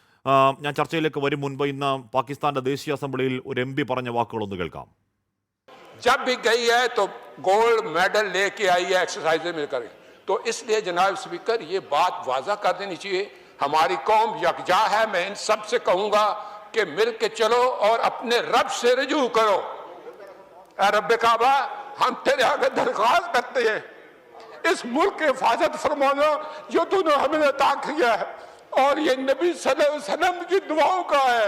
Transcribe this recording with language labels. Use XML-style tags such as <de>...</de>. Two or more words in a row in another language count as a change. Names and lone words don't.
<ml>ഞാൻ ചർച്ചയിലേക്ക് വരും മുൻപ് ഇന്ന് പാകിസ്ഥാന്റെ ദേശീയ അസംബ്ലിയിൽ ഒരു MP പറഞ്ഞ വാക്കുകളൊന്ന് കേൾക്കാം.</ml> <ur>جب بھی گئی ہے تو گولڈ میڈل لیکے آئی ہے ایکسرسائز میں کریں. تو اسلیے جناب سپیکر یہ بات واضح کر دینی چاہیے، ہماری قوم یکجا ہے. میں ان سب سے کہوں گا کہ مل کے چلو اور اپنے رب سے رجوع کرو. رب کعبہ، ہم تیرے آگے درخواست کرتے ہیں، اس ملک کی حفاظت فرمانا جو تونے ہمیں عطا کیا ہے، اور یہ نبی</ur> <ar>صلى الله عليه وسلم</ar> <ur>کی دعاؤں کا ہے.</ur>